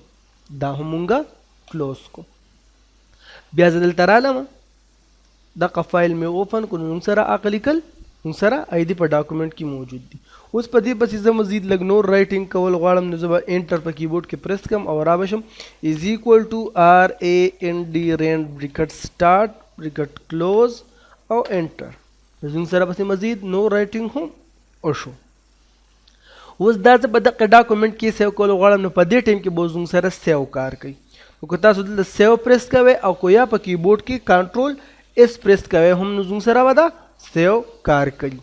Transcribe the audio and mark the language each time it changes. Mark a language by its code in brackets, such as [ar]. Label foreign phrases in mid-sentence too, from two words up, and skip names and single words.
[ps] دا هم مونږه کلوز کو. بیا زه دلته رالم دغه فایل مې اوپن کو. نو موږ سره اقلیکل موږ سره ID په ډاکومنټ کې موجود دي. اوس په دې پسې زه مزید لږ نور رایټینګ کول غواړم نو زه به انټر په کیبورډ کې پریس کړم او را بشم [en] is equal to RANDRAN bracket start bracket close [ps] او انټر. زموږ سره پسې مزید نور رایټینګ هم وشو. اوس دا زه په دغه ډاکومنټ کې سیو کول غواړم نو په دې ټایم کې به زموږ سره سیو کار کوي. نو که تاسو دلته سیو پریس کوئ او که یا په کیبورډ کې [en] control S [ps] پریس کوئ هم نو زموږ سره به دا سیو کار کوي.